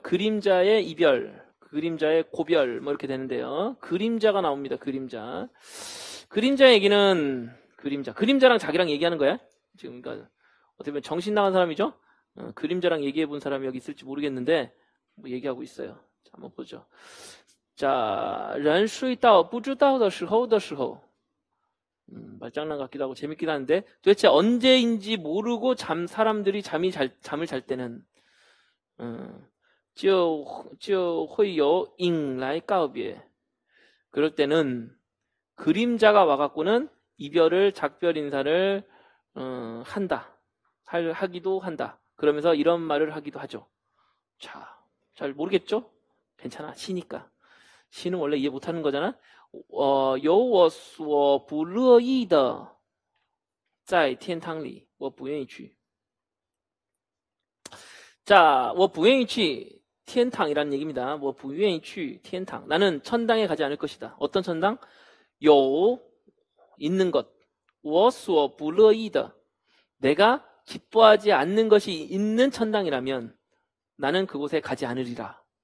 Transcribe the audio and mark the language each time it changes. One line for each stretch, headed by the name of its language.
Korean: 그림자의 이별, 그림자의 고별 뭐 이렇게 되는데요. 그림자가 나옵니다. 그림자 얘기는 그림자랑 자기랑 얘기하는 거야. 지금 그러니까 어떻게 보면 정신 나간 사람이죠? 그림자랑 얘기해 본 사람이 여기 있을지 모르겠는데, 뭐 얘기하고 있어요. 자, 한번 보죠.
Chinese: 자, 人睡到不知道的时候的时候.
Korean: 말장난 같기도 하고 재밌긴 한데, 도대체 언제인지 모르고 사람들이 잠을 잘 때는,
Chinese: 就会有影来告别.
Korean: 그럴 때는 그림자가 와갖고는 이별을, 작별 인사를 한다. 하기도 한다. 그러면서 이런 말을 하기도 하죠. 자, 잘 모르겠죠? 괜찮아. 시니까. 시는 원래 이해 못하는 거잖아.
Chinese: 有我所不乐意的在天堂里我不愿意去.
Korean: 자,
Chinese: 我不愿意去
Korean: 天堂이라는 얘기입니다.
Chinese: 我不愿意去天堂.
Korean: 나는 천당에 가지 않을 것이다. 어떤 천당? 有 있는 것.
Chinese: 我所不乐意的
Korean: 내가 기뻐하지 않는 것이 있는 천당이라면 나는 그곳에 가지 않으리라.